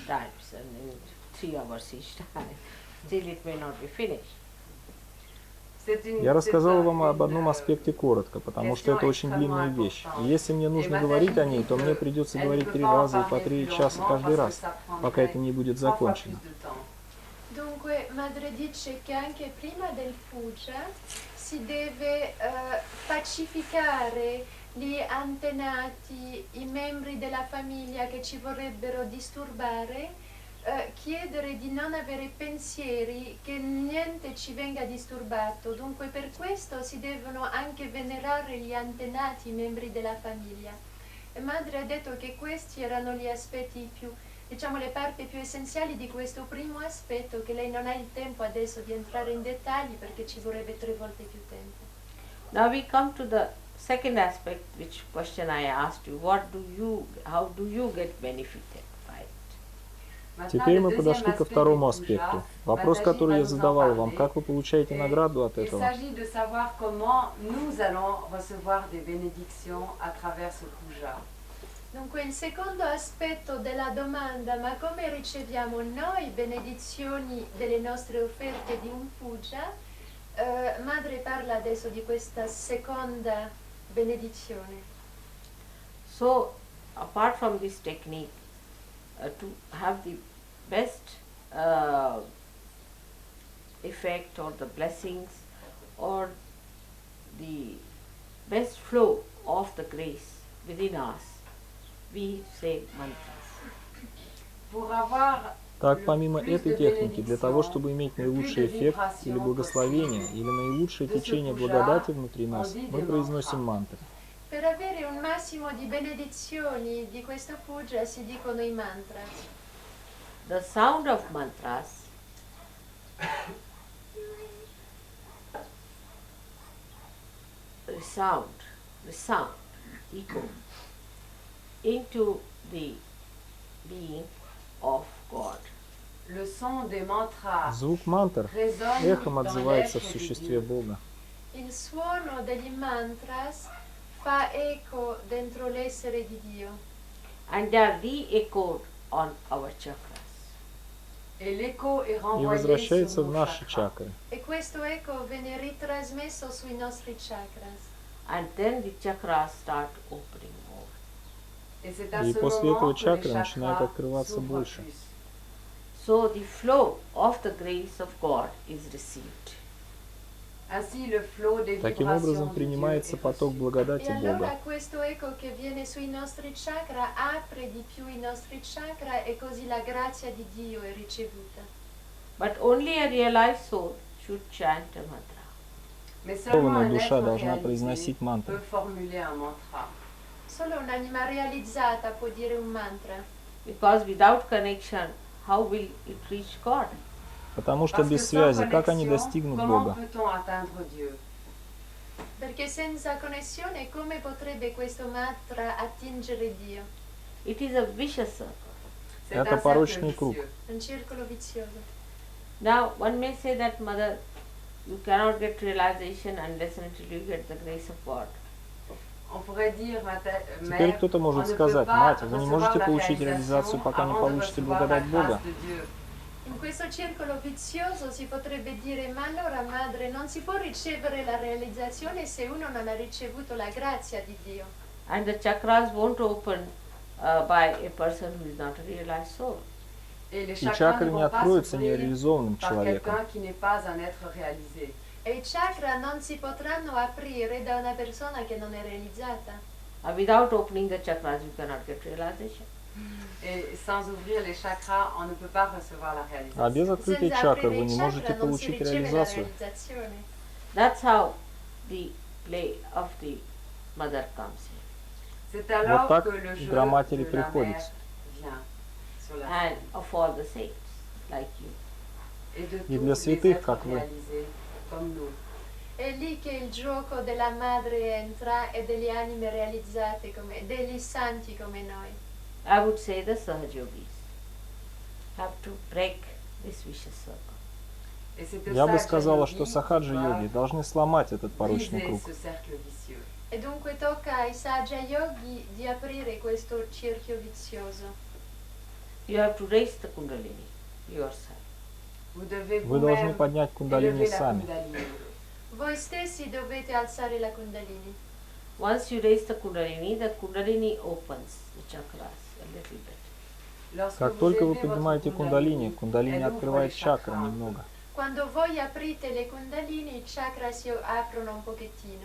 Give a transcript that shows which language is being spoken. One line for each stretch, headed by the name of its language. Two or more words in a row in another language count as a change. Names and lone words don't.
Russian: Я рассказал вам об одном аспекте коротко, потому что это очень длинная вещь. И если мне нужно говорить о ней, то мне придется говорить 3 раза и по 3 часа каждый раз, пока это не будет закончено.
Italian: Dunque, madre dice che anche prima del puja si deve pacificare gli antenati, i membri della famiglia che ci vorrebbero disturbare, chiedere di non avere pensieri, che niente ci venga disturbato. Dunque per questo si devono anche venerare gli antenati, i membri della famiglia. E madre ha detto che questi erano gli aspetti più, diciamo le parti più essenziali di questo primo aspetto, che lei non ha il tempo adesso di entrare in dettagli perché ci vorrebbe 3 volte più tempo.
English: Now we come to the second aspect, which question I asked you, how do you get benefited by it?
Russian: Теперь мы подошли ко второму аспекту. Вопрос, который я задавал вам, как вы получаете награду от этого?
Italian: Dunque il secondo aspetto della domanda, ma come riceviamo noi benedizioni delle nostre offerte di un puja? Madre parla adesso di questa seconda benedizione.
English: So, apart from this technique, to have the best effect or the blessings or the best flow of the grace within us, we say mantras.
French: Pour avoir
Russian: Так, помимо этой техники, для того, чтобы иметь наилучший эффект или благословение, или наилучшее течение благодати внутри нас, мы произносим мантры.
Italian: Per avere un massimo di benedizioni di questo puja si dicono i mantras.
English: The sound of mantras resound, echo into the being of God.
French: le son des mantras
Russian: Звук мантр
French: résonne
Russian: эхом
French: dans
Russian: отзывается в
French: l'être de
Russian: существе
French: Dieu.
Russian: Бога.
Italian: Il suono degli mantras fa eco dentro l'essere di Dio
English: And they are re-echoed on our chakras.
French: Et l'écho est
Russian: И
French: renvoyé
Russian: возвращается
French: sur
Russian: в
French: nos
Russian: наши
French: chakras.
Russian: чакры.
Italian: e questo eco viene ritrasmesso sui nostri chakras.
English: And then the chakras start opening more.
French: Et c'est à
Russian: И
French: ce
Russian: после
French: moment
Russian: этого
French: que
Russian: чакры
French: les
Russian: начинают
French: chakras
Russian: открываться
French: s'ouvrent
Russian: больше.
French: plus.
English: So the flow of the grace of God is received.
French: Ainsi, le flot des
Russian: Таким
French: vibrations
Russian: образом
French: de Dieu
Russian: принимается
French: est
Russian: поток
French: reçu.
Russian: благодати
Italian: E allora
Russian: Бога.
Italian: questo eco che viene sui nostri chakra apre di più i nostri chakra e così la grazia di Dio è ricevuta.
English: But only a realized soul should chant a mantra.
French: Mais seulement un
Russian: душа
French: être
Russian: должна
French: réalisé
Russian: произносить мантру.
French: peut formuler un mantra.
Italian: Solo un'anima realizzata può dire un mantra,
English: Because without connection, how will it reach God?
Russian: Потому что
French: Parce que
Russian: без
French: sans
Russian: связи, как они
French: connexion,
Russian: достигнут
French: comment
Russian: Бога?
French: peut-on atteindre Dieu?
Italian: perché senza connessione come potrebbe questo mantra attingere Dio?
English: It is a vicious circle.
French: C'est
Russian: Это
French: un cercle
Russian: порочный круг.
French: vicieux.
Italian: Un circolo vizioso.
English: Now, one may say that, Mother, you cannot get realization unless and until you get the grace of God.
French: On pourrait dire,
Russian: Теперь
French: mère,
Russian: кто-то
French: on
Russian: может
French: ne peut
Russian: сказать:
French: pas
Russian: «Мать, вы не
French: recevoir
Russian: можете
French: la
Russian: получить
French: réalisation
Russian: реализацию, пока не
French: avant de
Russian: получите
French: recevoir la
Russian: благодать Бога».
French: grâce de Dieu.
Italian: In questo circolo vizioso si potrebbe dire, ma allora madre, non si può ricevere la realizzazione se uno non ha ricevuto la grazia di Dio.
English: And the chakras won't open by a person who is not a realized soul.
French: Et les
Russian: И
French: chakras
Russian: чакры
French: ne
Russian: не
French: vont pas
Russian: откроются
French: s'ouvrir
Russian: нереализованным
French: par
Russian: человеком.
French: quelqu'un qui n'est pas un être réalisé.
Italian: E i chakra non si potranno aprire da una persona che non è realizzata.
English: Without opening the chakras, you cannot get realization.
French: Et sans ouvrir les chakras, on ne peut pas recevoir la
Russian: А без
French: réalisation.
Russian: открытия
Italian: Senza
Russian: чакр
Italian: aprire
Russian: вы
Italian: i
Russian: не можете
Italian: chakra non si
Russian: получить
Italian: riceve la
Russian: реализацию.
Italian: realizzazione.
English: That's how the play of the mother comes in.
French: C'est alors
Russian: так
French: que le jeu
Russian: игра матери
French: de la
Russian: приходит.
French: mère vient sur la
English: And
French: scène.
English: of all the saints, like you.
French: Et de
Russian: И
French: tous
Russian: для
French: les
Russian: святых,
French: êtres
Russian: как вы.
French: réalisés comme nous.
Italian: È lì che il gioco della madre entra e delle anime realizzate come, degli santi come noi.
English: I would say the Sahajogis have to break this vicious circle.
French: Et c'est que
Russian: Я бы
French: ça,
Russian: сказала,
French: Jai
Russian: что
French: Yogi
Russian: сахаджи-йоги должны сломать этот порочный
French: briser
Russian: круг.
French: ce cercle vicieux.
Italian: E dunque tocca ai Saja Yogi di aprire questo cerchio vizioso.
English: You have to raise the Kundalini yourself.
French: Vous devez
Russian: Вы должны
French: vous-même
Russian: поднять кундалини
French: élever la
Russian: сами.
French: Kundalini.
Italian: Voi stessi dovete alzare la Kundalini.
English: Once you raise the Kundalini opens the chakras a little bit.
French: Lorsque
Russian: Как
French: vous
Russian: только вы
French: élevez votre
Russian: поднимаете кундалини, кундалини
French: elle ouvre
Russian: открывает
French: les
Russian: чакры
French: chakras.
Russian: немного.
Italian: Quando voi aprite le Kundalini, i chakra si aprono un pochettino.